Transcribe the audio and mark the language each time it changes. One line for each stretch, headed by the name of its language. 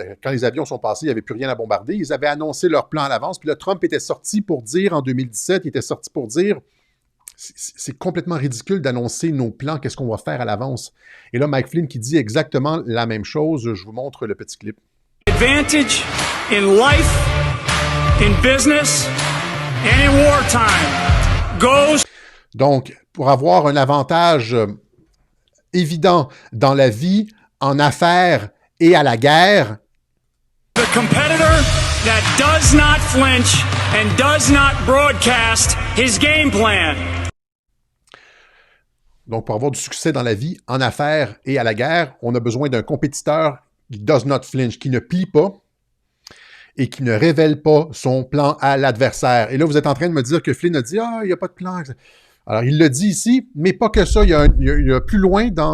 French: Quand les avions sont passés, il n'y avait plus rien à bombarder. Ils avaient annoncé leur plan à l'avance. Puis là, Trump était sorti pour dire, en 2017, il était sorti pour dire, c'est complètement ridicule d'annoncer nos plans, qu'est-ce qu'on va faire à l'avance. Et là, Mike Flynn qui dit exactement la même chose. Je vous montre le petit clip.
English: Advantage in life, in business, and in wartime goes.
French: Donc, pour avoir un avantage évident dans la vie, en affaires et à la guerre,
English: The competitor that does not flinch and does not broadcast his game plan.
French: donc pour avoir du succès dans la vie, en affaires et à la guerre, on a besoin d'un compétiteur qui
English: does not flinch,
French: qui ne plie pas et qui ne révèle pas son plan à l'adversaire. Et là, vous êtes en train de me dire que Flynn a dit « Ah, il n'y a pas de plan. » Alors, il le dit ici, mais pas que ça. Il y a plus loin